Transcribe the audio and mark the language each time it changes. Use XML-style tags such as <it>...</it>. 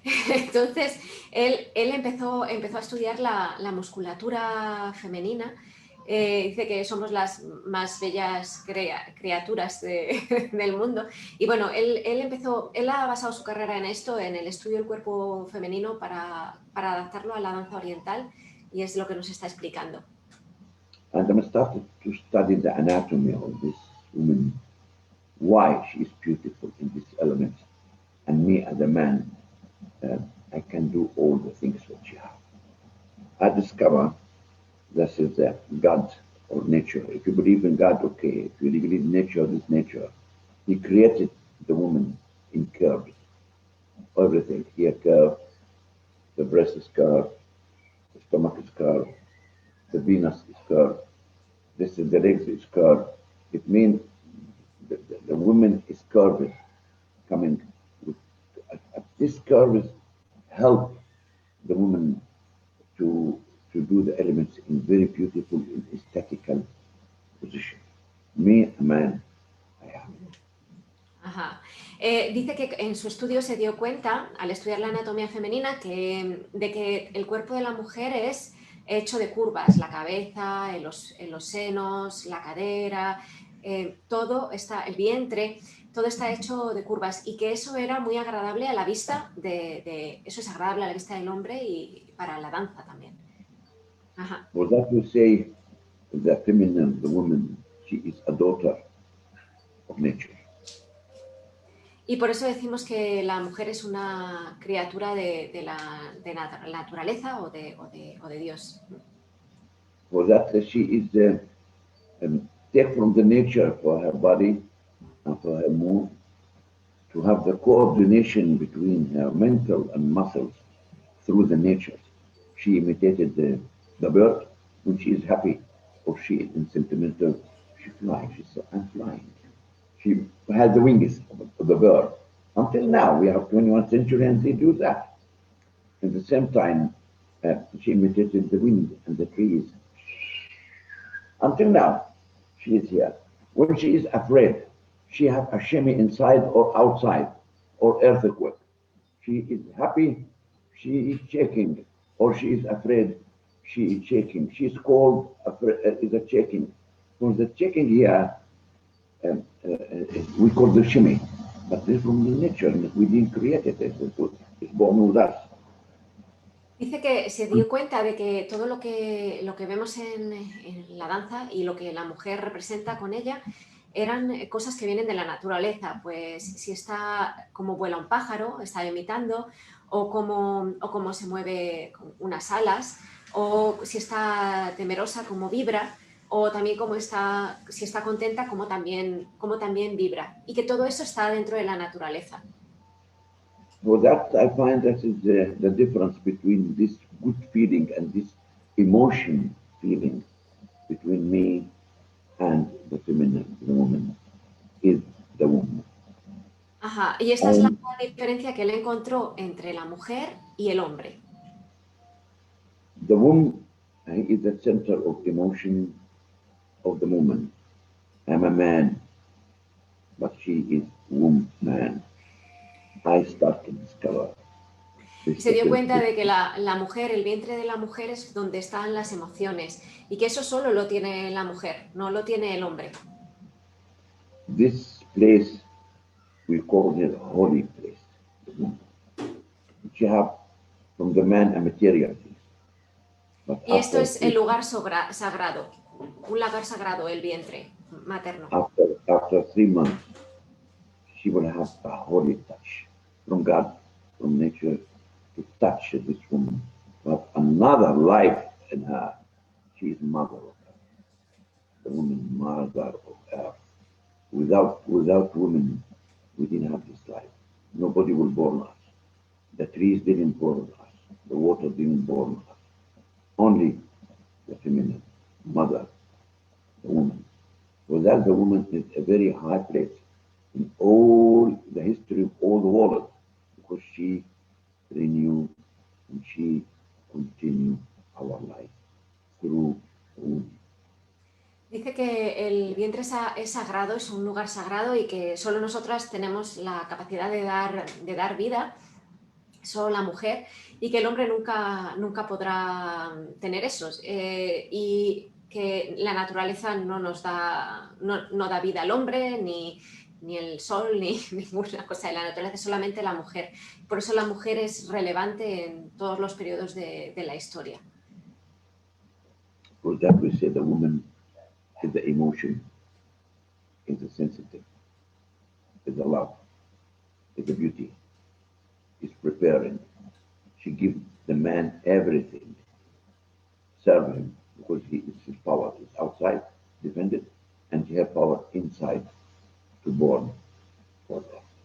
<es>Entonces, él empezó a estudiar la musculatura femenina. Dice que somos las más bellas criaturas del mundo. Y bueno, él ha basado su carrera en esto, en el estudio del cuerpo femenino para adaptarlo a la danza oriental, y es lo que nos está explicando.</es> <en>And I started to study the anatomy of this woman, why she is beautiful in this element. And me as a man, I can do all the things that she has. I discover this is God or nature. If you believe in God, okay. If you believe in nature, this nature. He created the woman in curves. Everything. Here curved, the breast is curved, the stomach is curved, the Venus is curved, this is the legs is curved. It means the woman is curved, coming with this curve help the woman to do the elements in very beautiful and aesthetical position. Me, a man, I am. Ajá.</en> <es>Dice que en su estudio se dio cuenta, al estudiar la anatomía femenina, de que el cuerpo de la mujer es hecho de curvas, la cabeza, en los senos, la cadera, todo está, el vientre, todo está hecho de curvas, y que eso era muy agradable a la vista eso es agradable a la vista del hombre y para la danza también. Ajá.</es> <en>For that we say the feminine, the woman, she is a daughter of nature.</en> <es>Y por eso decimos que la mujer es una criatura de la naturaleza o de Dios.</es> <en>For that she is take from the nature for her body and for her mood to have the coordination between her mental and muscles through the nature. She imitated the bird when she is happy or she is sentimental. She flies. She says, "I'm flying." She has the wings of the bird. Until now, we have 21st century and they do that. At the same time, she imitated the wind and the trees. Until now, she is here. When she is afraid, she has a shimmy inside or outside or earthquake. She is happy, she is shaking, or she is afraid, she is shaking. She is cold, is a shaking. For the shaking here, we call the shimmy, but this is from the nature. We didn't create it. It's born with us.</en> <es>Dice que se dio cuenta de que todo lo que vemos en la danza y lo que la mujer representa con ella eran cosas que vienen de la naturaleza, pues si está como vuela un pájaro, está imitando, o cómo se mueve con unas alas, o si está temerosa, cómo vibra, o también si está contenta, cómo también vibra, y que todo eso está dentro de la naturaleza.</es> <en>For that, I find that is the difference between this good feeling and this emotion feeling between me and the feminine, the woman, is the woman.</en> <es>Ajá, y esta es la diferencia que él encontró entre la mujer y el hombre.</es> <en>The woman is the center of emotion of the woman. I'm a man, but she is woman. I start to discover.</en> <es>Se dio cuenta de que la mujer, el vientre de la mujer es donde están las emociones, y que eso solo lo tiene la mujer, no lo tiene el hombre.</es> <en>This place we call it holy place. You have from the man a material place.</en> <es>Y esto es el lugar sagrado, un lugar sagrado, el vientre materno.</es> <en>After 3 months, she will have a holy touch from God, from nature, to touch this woman. But another life in her. She is mother of earth. The woman, mother of earth. Without women, we didn't have this life. Nobody will born us. The trees didn't born us. The water didn't born us. Only the feminine mother the woman. For that, the woman is a very high place in all the history of all the world, because she renew and she continue our life through the womb.</en> <es>Dice que el vientre es sagrado, es un lugar sagrado y que solo nosotras tenemos la capacidad de dar vida, solo la mujer, y que el hombre nunca podrá tener eso. Y que la naturaleza no da vida al hombre, ni el sol, ni ninguna cosa de la naturaleza, solamente la mujer. Por eso la mujer es relevante en todos los periodos de la historia.</es> <en>For that we say the woman is the emotion, is the sensitive, is the love, is the beauty, is preparing. She gives the man everything, serve him, because his power is outside, defended, and she has power inside to born for that.</en>